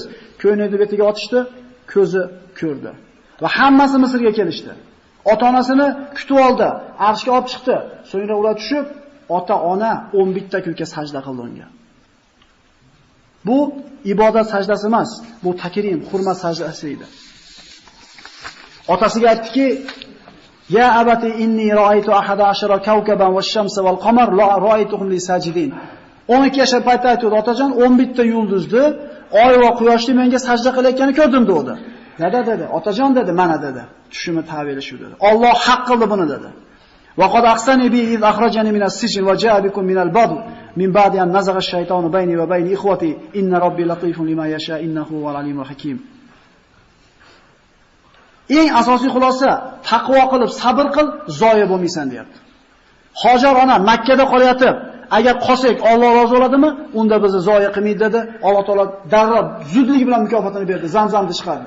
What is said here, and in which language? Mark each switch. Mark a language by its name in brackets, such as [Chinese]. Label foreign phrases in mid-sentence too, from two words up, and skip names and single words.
[Uzbek] Ko'ynakni betiga otishdi, ko'zi ko'rdi. Va hammasi Misrga kelishdi. Ota-onasini kutib oldi, arshga olib chiqdi. So'ngra ular tushib, ota-ona 11 ta kunga sajda qildi unga. Bu ibodat sajdasi emas, bu takrim, hurmat sajdasi edi. Otasiga aytdiki: [Arabic] "يا أبت إني رأيت 11 كوكبا والشمس والقمر لا رأيتهم لي ساجدين." [Uzbek] 12 yoshda paytda aytdi otajon, 11 ta yulduzdi, oy va quyoshni menga sajda qilayotganini ko'rdim dedi. Nada dedi? Otajon dedi, mana dedi. Tushimni ta'biri shu dedi. Alloh haq qildi buni dedi. [Arabic] وقد أقسني بي إذ أخرجني من السجن وجاء بكم من البد من بعد أن نزغ الشيطان بيني وبين إخوتي إن ربي لطيف لما يشاء إنه ول العليم الحكيم. [Uzbek] Eng asosiy xulosa taqvo qilib sabr qil, zoya bo'lmaysan deyapti. Hojar ona Makka da qolyapti. Agar qolsak Alloh rozi bo'ladimi? Unda bizni zoya qilmaydi dedi. Alloh taolo darrov zudlik bilan mukofotini berdi, Zamzamni chiqardi.